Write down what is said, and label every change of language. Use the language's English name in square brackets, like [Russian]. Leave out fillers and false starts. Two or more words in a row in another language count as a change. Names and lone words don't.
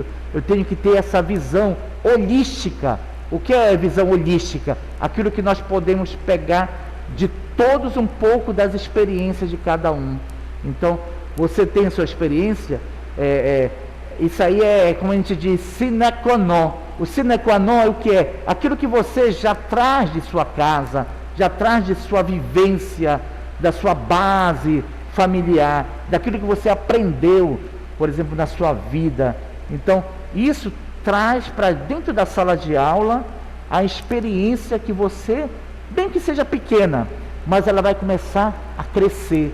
[Portuguese] Eu tenho que ter essa visão holística. O que é a visão holística? Aquilo que nós podemos pegar de todos um pouco das experiências de cada um. Então, você tem a sua experiência, isso aí é, como a gente diz, [Latin] sine qua non. [Portuguese] O [Latin] sine qua non [Portuguese] é o que é? Aquilo que você já traz de sua casa, já traz de sua vivência, da sua base familiar, daquilo que você aprendeu, por exemplo, na sua vida. Então, isso traz para dentro da sala de aula a experiência que você, bem que seja pequena, mas ela vai começar a crescer.